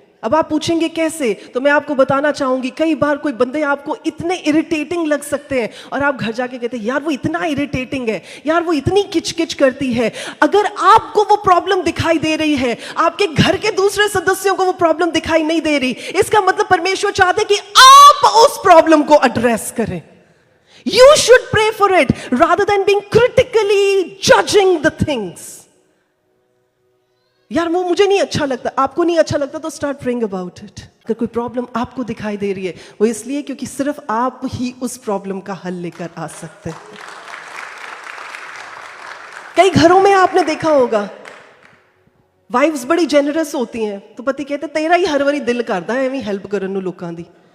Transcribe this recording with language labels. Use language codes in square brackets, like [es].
[hi] अब आप पूछेंगे कैसे, तो मैं आपको बताना चाहूंगी। कई बार कोई बंदे आपको इतने इरिटेटिंग लग सकते हैं और आप घर जाके कहते हैं यार वो इतना इरिटेटिंग है, यार वो इतनी किचकिच करती है। अगर आपको वो प्रॉब्लम दिखाई दे रही है, आपके घर के दूसरे सदस्यों को वो प्रॉब्लम दिखाई नहीं दे रही, इसका मतलब परमेश्वर चाहते कि आप उस प्रॉब्लम को एड्रेस करें। [en] You should pray for it rather than being critically judging the things. [hi] यार वो मुझे नहीं अच्छा लगता, आपको नहीं अच्छा लगता, तो [en] start praying about it. [hi] अगर कोई प्रॉब्लम आपको दिखाई दे रही है, वो इसलिए क्योंकि सिर्फ आप ही उस प्रॉब्लम का हल लेकर आ सकते हैं। कई घरों में आपने देखा होगा, वाइफ्स बड़ी जेनरस होती हैं, तो पति कहते [pa] तेरा ही हर वारी दिल करता है एवं हेल्प करन नूं लोकां दी।